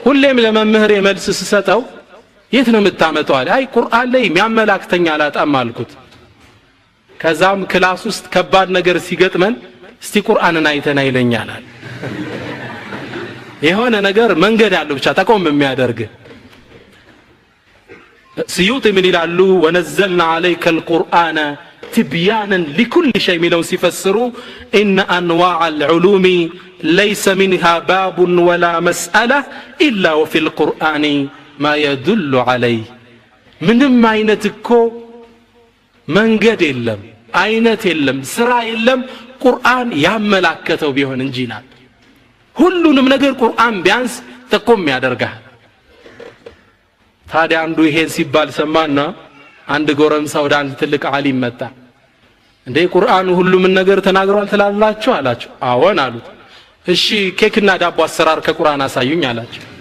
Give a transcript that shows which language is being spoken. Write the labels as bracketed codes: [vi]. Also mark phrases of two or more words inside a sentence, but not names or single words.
[am] ሁሌም ለመምህር መልስ ስሰጠው የት ነው የምታመጣው አለ። አይ ቁርአን ላይ የሚያመላክተኝ አላጣም አልኩት። ከዛም ክላስ ውስጥ ከባድ ነገር ሲገጥመን እስቲ ቁርአንን አይተና ይለኛል። የሆነ ነገር መንገድ ያለው ብቻ ተቆም የሚያደርግ ስዩጥ ምን ይላሉ? [ar] ونزلنا عليك القرآن تبيانا لكل شيء [am] ሚለው ሲፈስሩ [ar] ان انواع العلوم ليس منها باب ولا مسألة الا وفي القرآن ما يدل عليه [am] ምንም አይነት እኮ መንገድ የለም አይነት የለም ስራ የለም ቁርአን ያመላከተው ቢሆን እንጂ ይላል። ሁሉንም ነገር ቁርአን ቢያንስ ተቆም ያደርጋል። ታዲያ አንዱ ይሄን ሲባል ሰማና አንድ ጎረምሳ ወደ አንድ ትልቅ ዓሊም መጣ። እንዴ ቁርአን ሁሉም ነገር ተናግሯል ትላላችሁ አላቸው። አዎን አሉት። እሺ ኬክና ዳቦ አሰራር ከቁርአን አሳዩኝ አላቸው።